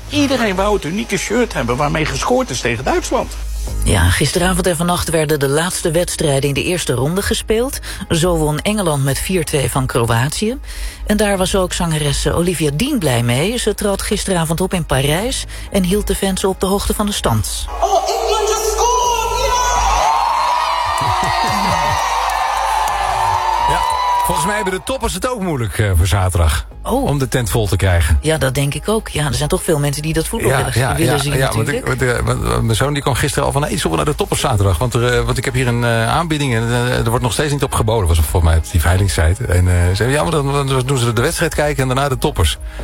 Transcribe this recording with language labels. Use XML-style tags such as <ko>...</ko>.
<nl>Iedereen wou het unieke shirt hebben waarmee gescoord is tegen Duitsland. Ja, gisteravond en vannacht werden de laatste wedstrijden in de eerste ronde gespeeld. Zo won Engeland met 4-2 van Kroatië. En daar was ook zangeresse Olivia Dean blij mee. Ze trad gisteravond op in Parijs en hield de fans op de hoogte van de stand.</nl> <en>Oh, England just scored! Yeah!</en> <nl>Ja, Volgens mij hebben de toppers het ook moeilijk voor zaterdag. Oh. Om de tent vol te krijgen. Ja, dat denk ik ook. Ja, er zijn toch veel mensen die dat voetbal willen zien. Mijn zoon die kwam gisteren al van, nou, iets op naar de toppers zaterdag. Want ik heb hier een aanbieding en er wordt nog steeds niet op geboden. Was volgens mij op die veilingssite. En ze zeiden, ja, maar dan doen ze de wedstrijd kijken en daarna de toppers.</nl>